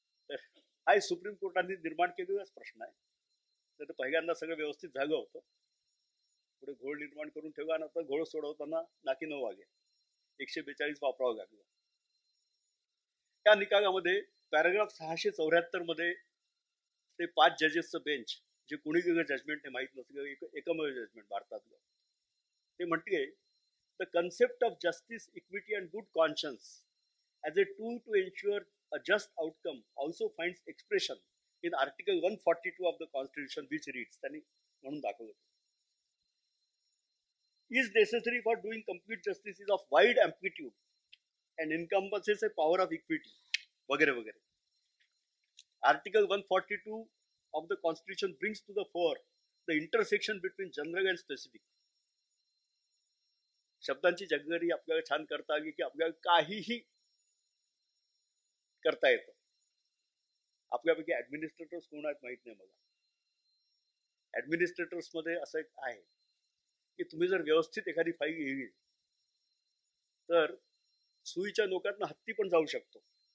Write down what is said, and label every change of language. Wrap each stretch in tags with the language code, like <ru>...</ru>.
<mr>तर हा सुप्रीम कोर्टाने निर्माण केलेलाच प्रश्न आहे. तर पहिल्यांदा सगळं व्यवस्थित झालं होतं, पुढे घोळ निर्माण करून ठेवला, नंतर घोळ सोडवताना नाकी 9 वागे 142 वापरावं लागलं. त्या निकालामध्ये पॅराग्राफ 674 मध्ये ते 5 जजेसचं बेंच, जे कुणी गेलं जजमेंट हे माहीत नसलं, एकमेव जजमेंट भारतातलं, ते म्हटले</mr> <en>the concept of justice, equity, and good conscience as a tool to ensure a just outcome also finds expression in Article 142 of the Constitution, which reads,</en> <mr>त्यांनी म्हणून दाखवलं,</mr> <en>is necessary for doing complete justice is of wide amplitude and encompasses a power of equity,</en> <mr>वगैरे वगैरे.</mr> <en>Article 142 of the Constitution brings to the fore the intersection between general and specific.</en> <mr>शब्दांची जगगरी आपल्याला छान करता आली की आपल्याला काहीही करता येतं. आपल्यापैकी ऍडमिनिस्ट्रेटर्स कोण आहेत माहित नाही मला. ऍडमिनिस्ट्रेटर्स मध्ये असं एक आहे की तुम्ही जर व्यवस्थित एखादी फाईल लिहिली तर सुईच्या नोकातनं हत्ती पण जाऊ शकतो.</mr>